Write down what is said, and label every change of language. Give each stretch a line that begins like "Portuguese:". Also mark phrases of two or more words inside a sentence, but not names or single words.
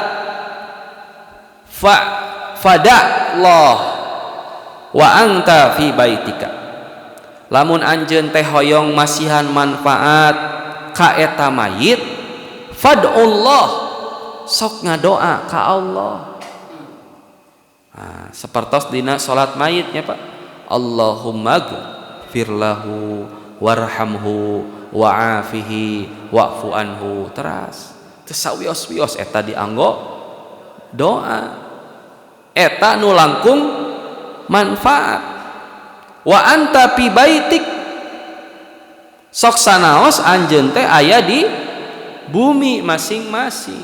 Arabic: فادع الله وأنت في بيتك,
Sundanese: lamun anjeun teh hoyong masihan manfaat ka eta mayit, fad'ullah, sok ngadoa ka Allah. Nah, sapertos dina salat mayitnya Pak,
Arabic: اللهم اغفر له وارحمه وعافه واعف عنه,
Sundanese: teras teu sawios-wios eta dianggo doa eta nu langkung manfaat.
Arabic: وأنت في بيتك,
Sundanese: sok sanaos anjeun teh aya di bumi masing-masing.